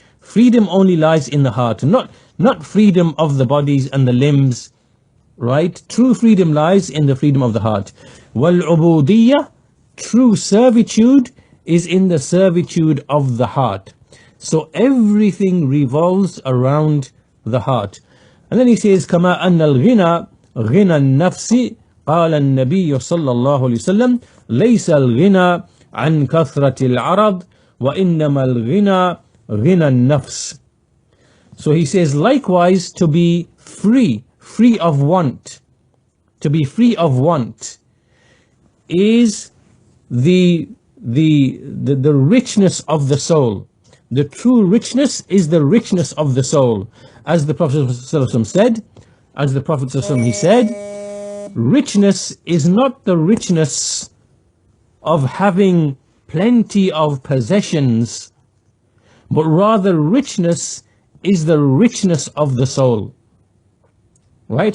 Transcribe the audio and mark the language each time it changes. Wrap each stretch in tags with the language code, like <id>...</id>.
<en>Freedom only lies in the heart, not freedom of the bodies and the limbs, right? True freedom lies in the freedom of the heart. وَالْعُبُودِيَّةُ, true servitude is in the servitude of the heart. So everything revolves around the heart. And then he says,</en> <ar>كما أن الغنى غنى النفس قال النبي صلى الله عليه وسلم ليس الغنى عن كثرة العرض وإنما الغنى غنى النفس.</ar> <en>So he says, likewise, to be free of want, is the richness of the soul. The true richness is the richness of the soul. As the Prophet ﷺ said, richness is not the richness of having plenty of possessions, but rather richness is the richness of the soul. Right?</en>